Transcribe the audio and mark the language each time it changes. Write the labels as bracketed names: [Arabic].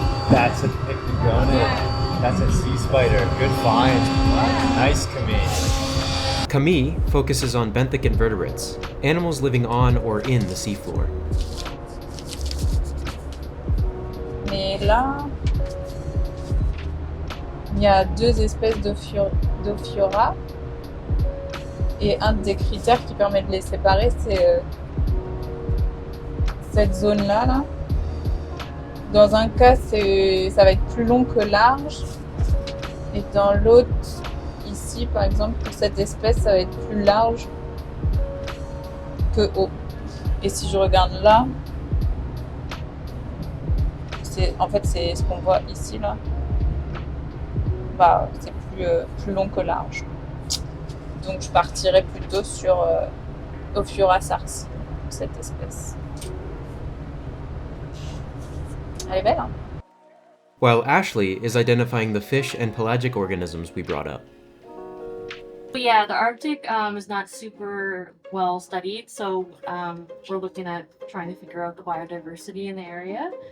[English] That's a pictogonid. That's a sea spider. Good find. Nice, Camille. Camille focuses on benthic invertebrates, animals living on or in the seafloor. [French] Mais là, il y a deux espèces d'Ophiora. Et un des critères qui permet de les séparer, c'est cette zone-là. Là. Dans un cas, ça va être plus long que large. Et dans l'autre, ici, par exemple, pour cette espèce, ça va être plus large que haut. Et si je regarde là, en fait, c'est ce qu'on voit ici, là. Bah, c'est plus long que large. Donc, je partirais plutôt sur Ophiora sars, cette espèce. Elle est belle, hein? [English] While Ashley is identifying the fish and pelagic organisms we brought up. But yeah, the Arctic is not super well studied, so we're looking at trying to figure out the biodiversity in the area.